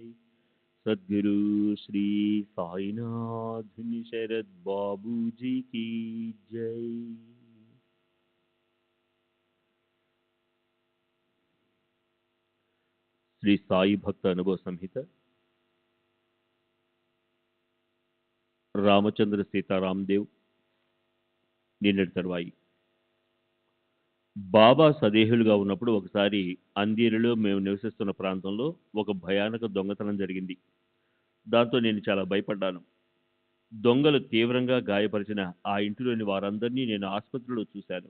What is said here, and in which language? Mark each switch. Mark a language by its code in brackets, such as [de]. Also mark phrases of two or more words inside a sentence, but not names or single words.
[hi] सद्गुरु श्री साईनाथ शरद बाबू जी की जय। [mr] श्री साई भक्त अनुभव संहित रामचंद्र सीताराम देव [te] నిన్నటి తర్వాయి బాబా సదేహులుగా ఉన్నప్పుడు ఒకసారి అంధేరిలో మేము నివసిస్తున్న ప్రాంతంలో ఒక భయానక దొంగతనం జరిగింది. దాంతో నేను చాలా భయపడ్డాను. దొంగలు తీవ్రంగా గాయపరిచిన ఆ ఇంటిలోని వారందరినీ నేను ఆసుపత్రిలో చూశాను.